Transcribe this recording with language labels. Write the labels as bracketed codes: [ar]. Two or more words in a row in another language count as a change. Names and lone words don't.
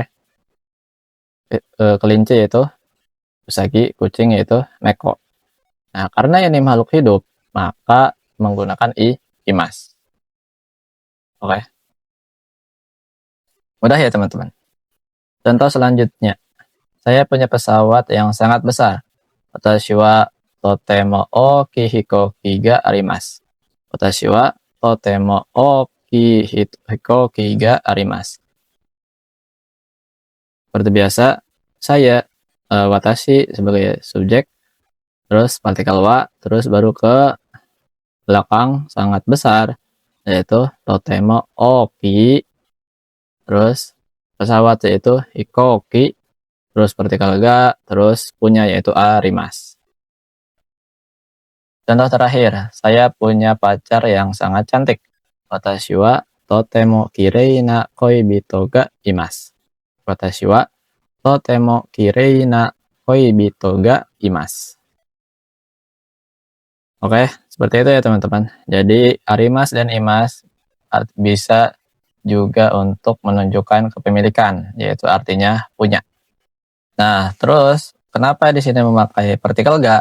[id] Kelinci yaitu usagi, kucing yaitu neko. Nah, karena ini makhluk hidup, maka menggunakan imasu. Oke. Mudah ya teman-teman. Contoh selanjutnya. Saya punya pesawat yang sangat besar. [ja] 私はとても大きい飛行機があります. 私はとても大きい飛行機があります. [id] Seperti biasa, saya watashi sebagai subjek, terus partikel wa, terus baru ke belakang sangat besar, yaitu [ja] とても大きい, [id] terus pesawat yaitu hikoki, terus partikel ga, terus punya yaitu arimasu. Contoh terakhir, saya punya pacar yang sangat cantik. [ja] 私はとても綺麗な恋人がいます. 私はとても綺麗な恋人がいます. [id] Oke, seperti itu ya teman-teman. Jadi arimasu dan imasu bisa juga untuk menunjukkan kepemilikan, yaitu artinya punya. Nah, terus kenapa di sini memakai partikel ga?